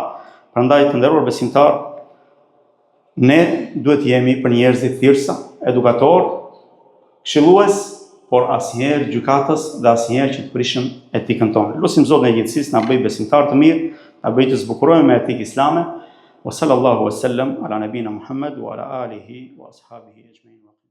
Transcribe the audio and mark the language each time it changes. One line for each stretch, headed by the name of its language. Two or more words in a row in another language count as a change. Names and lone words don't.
Albanian: Prandaj të nderuar besimtar, ne duhet jemi për njerëzit thirrsa, edukator, këshillues, por asnjëherë gjykatës dhe asnjëherë që të prishëm etikën tonë. Lutim Zotin e gjithësisë na bëj besimtar të mirë, na bëj të zbukurojmë me etikë islame.
Arabic: وصلى الله وسلم على نبينا محمد وعلى آله وأصحابه أجمعين.